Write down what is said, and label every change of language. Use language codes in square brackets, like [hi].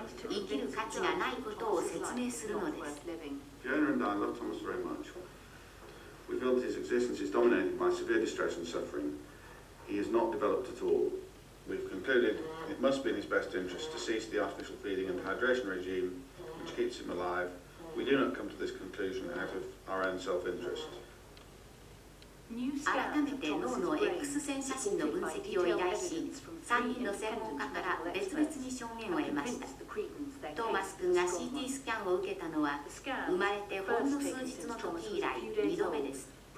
[ja] 生きる価値がないことを説明するのです。 [en] Fiona and I love Thomas very much. We feel that his existence is dominated by severe distress and suffering. He is not developed at all. We've concluded it must be in his best interest to cease the artificial feeding and hydration regime which keeps him alive. We do not come to this conclusion out of our own self-interest. [ja] 改めて脳の X 線写真の分析を依頼し、3人の専門家から別々に証言を得ました。トーマス君が CT スキャンを受けたのは生まれてほんの数日の時以来2度目です。